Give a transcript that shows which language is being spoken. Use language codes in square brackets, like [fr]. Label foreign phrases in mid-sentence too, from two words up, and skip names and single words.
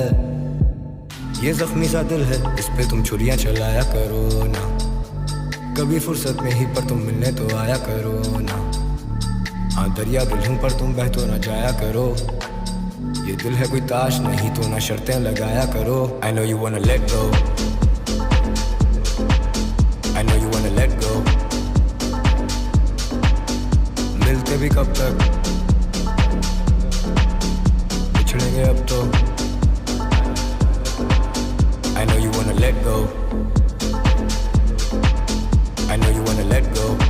[hi] ये जख्मी सा दिल है, इस पे तुम छुरियां चलाया करो ना. कभी फुर्सत में ही पर तुम मिलने तो आया करो ना. हाँ दरिया दिल हूँ पर तुम बह तो ना जाया करो. ये दिल है कोई ताश नहीं तो ना शर्तें लगाया करो. [en] I know you wanna let go, I know you wanna let go. [hi] मिलते भी कब तक, बिछड़ेंगे अब तो. [en] I know you wanna let go, I know you wanna let go.